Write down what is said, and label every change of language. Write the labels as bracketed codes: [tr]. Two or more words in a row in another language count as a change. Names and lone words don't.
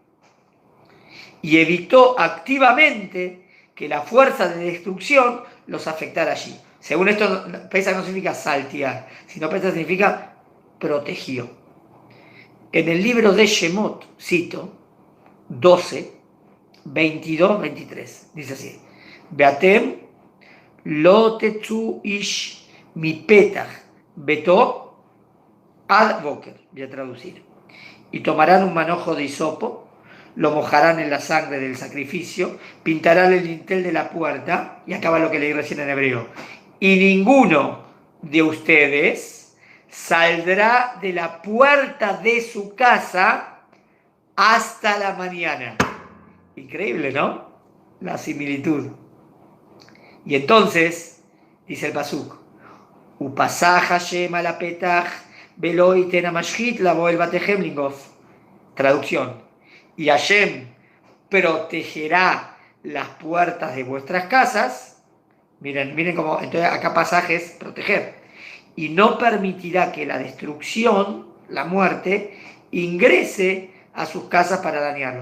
[es] Y evitó activamente que la fuerza de destrucción los afectara allí. Según esto, Pesaj no significa saltear, sino Pesaj significa protegió. En el libro de Shemot, cito, 12, 22, 23, dice así: [he] ואתם לא תצאו איש מפתח ביתו עד בקר. [es] Voy a traducir. Y tomarán un manojo de hisopo, lo mojarán en la sangre del sacrificio, pintarán el dintel de la puerta, y acaba lo que leí recién en hebreo, y ninguno de ustedes saldrá de la puerta de su casa hasta la mañana. Increíble, ¿no? La similitud. Y entonces, dice el pasuk, [he] ופסח השם על הפתח ולא יתן המשחית לבא אל בתיכם לנגף. [es] Traducción. Y Hashem protegerá las puertas de vuestras casas. Miren cómo, entonces acá pasajes, proteger. Y no permitirá que la destrucción, la muerte, ingrese a sus casas para dañarlos.